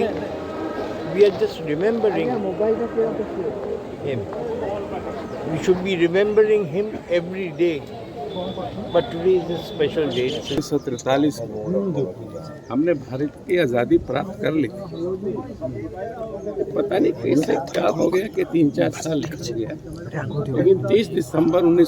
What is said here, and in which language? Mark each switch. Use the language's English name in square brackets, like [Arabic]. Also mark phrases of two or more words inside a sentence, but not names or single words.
[English] We are just remembering him. We should be remembering him every day. But today is a special day. [Hindi] 1943 हमने भारत की आज़ादी प्राप्त कर ली। पता नहीं कैसे क्या हो गया कि 3-4 साल निकल गया, लेकिन 30 दिसंबर 19